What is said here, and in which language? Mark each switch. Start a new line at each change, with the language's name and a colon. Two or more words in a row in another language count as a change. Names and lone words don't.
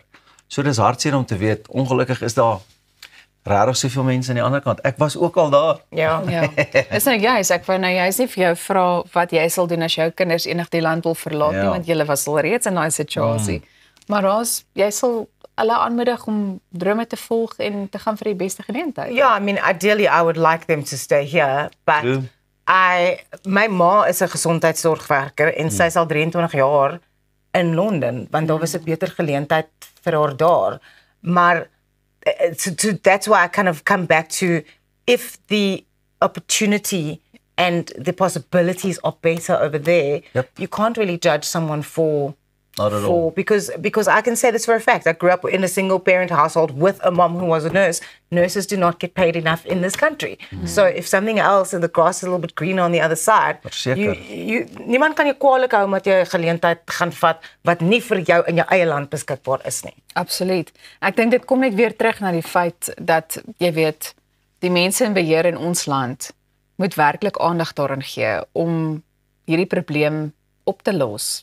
Afrikaans: So dis hartseer om te weet, ongelukkig is daar regtig soveel mense aan die ander kant. Ek was ook al daar. Ja. Is nou juist, ek wou nou juist nie vir jou vra wat jy sal doen as jou kinders enig die land wil verlaat nie, want julle was al reeds in daai situasie. Maar jy sal hulle aanmoedig om drome te volg en te gaan vir die beste geleentheid. Ja,
English: I mean, ideally I would like them to stay here, but
Afrikaans: my ma is 'n gesondheidsorgwerker en sy is al 23 jaar in Londen, want daar was 'n beter geleentheid vir haar daar.
English: Maar that's why I kind of come back to, if the opportunity and the possibilities are better over there, you can't really judge someone for Not at all. Because I can say this for a fact. I grew up in a single parent household with a mom who was a nurse. Nurses do not get paid enough in this country. So if something else and the grass is a little bit greener on the other side,
Afrikaans: niemand kan jou kwaadlik hou omdat jy 'n geleentheid gaan vat wat nie vir jou in jou eie land beskikbaar is nie. Absoluut. Ek dink dit kom net weer terug na die feit dat jy weet die mense in beheer in ons land moet werklik aandag daaraan gee om hierdie probleem op te los.